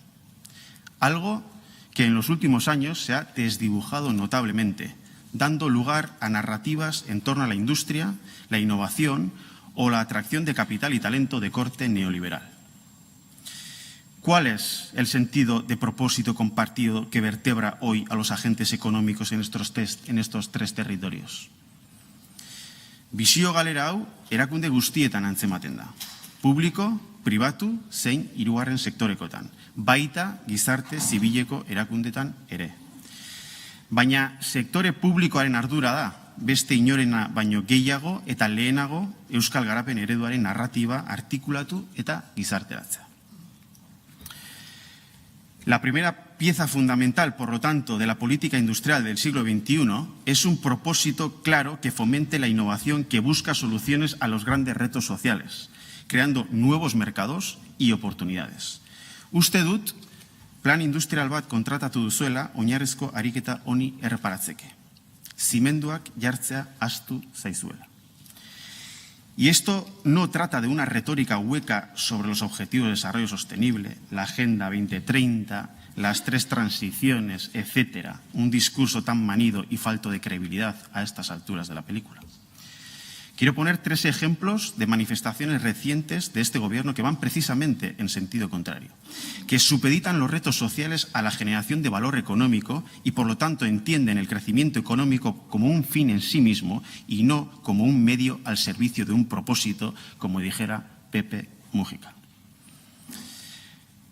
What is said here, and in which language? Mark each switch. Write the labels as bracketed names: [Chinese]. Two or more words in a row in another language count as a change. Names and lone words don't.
[Spanish] Algo que en los últimos años se ha desdibujado notablemente, dando lugar a narrativas en torno a la industria, la innovación o la atracción de capital y talento de corte neoliberal. ¿Cuál es el sentido de propósito compartido que vertebra hoy a los agentes económicos en estos tres territorios? [Basque] Bisio galera hau erakunde guztietan antzematen da. Publiko, pribatu, zein hirugarren sektorekotan. Baita gizarte zibileko erakundetan ere. Baina sektore publikoaren ardura da, beste inorena baino gehiago eta lehenago euskal garapen ereduaren narratiba artikulatu eta gizarteratzea. [Spanish] La primera pieza fundamental, por lo tanto, de la política industrial del siglo XXI es un propósito claro que fomente la innovación que busca soluciones a los grandes retos sociales, creando nuevos mercados y oportunidades. [Basque] Uste dut, plan industrial bat kontratatu duzuela oinarrizko ariketa honi erreparatzeke. Zimenduak jartzea ahaztu zaizuela. [Spanish] Y esto no trata de una retórica hueca sobre los objetivos de desarrollo sostenible, la Agenda 2030, las 3 transiciones, etcétera. Un discurso tan manido y falto de credibilidad a estas alturas de la película. Quiero poner 3 ejemplos de manifestaciones recientes de este gobierno que van precisamente en sentido contrario, que supeditan los retos sociales a la generación de valor económico y por lo tanto entienden el crecimiento económico como un fin en sí mismo y no como un medio al servicio de un propósito, como dijera Pepe Mújica.